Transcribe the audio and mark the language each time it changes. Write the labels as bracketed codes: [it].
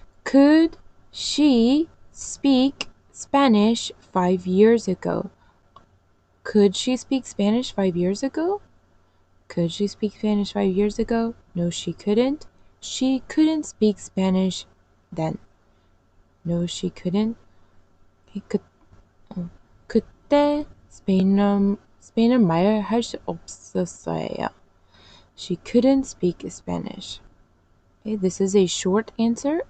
[en] Could she speak Spanish 5 years ago? Could she speak Spanish 5 years ago? Could she speak Spanish 5 years ago? No, she couldn't. She couldn't speak Spanish then. No, she couldn't. [ko] 그때 스페인어 말할 수 없었어요. [en] She couldn't speak Spanish. Okay, this is a short answer.